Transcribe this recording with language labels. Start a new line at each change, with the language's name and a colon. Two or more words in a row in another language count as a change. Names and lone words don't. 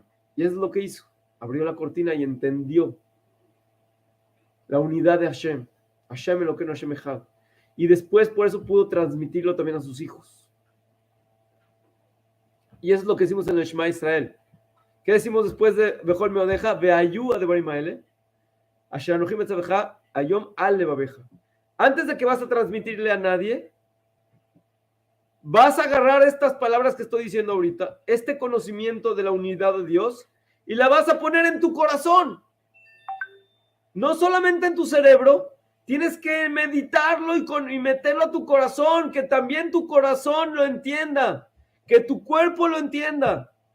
Spanish: Y es lo que hizo. Abrió la cortina y entendió la unidad de Hashem.
Hebrew: השם אלוקינו השם אחד.
Spanish: Y después por eso pudo transmitirlo también a sus hijos. Y eso es lo que decimos en el Shema Israel. ¿Qué decimos después de
Hebrew: בכל מאודך? והיו הדברים האלה אשר אנכי מצוך היום על לבבך.
Spanish: Antes de que vas a transmitirle a nadie, vas a agarrar estas palabras que estoy diciendo ahorita, este conocimiento de la unidad de Dios, y la vas a poner en tu corazón. No solamente en tu cerebro, tienes que meditarlo y meterlo a tu corazón, que también tu corazón lo entienda, que tu cuerpo lo entienda.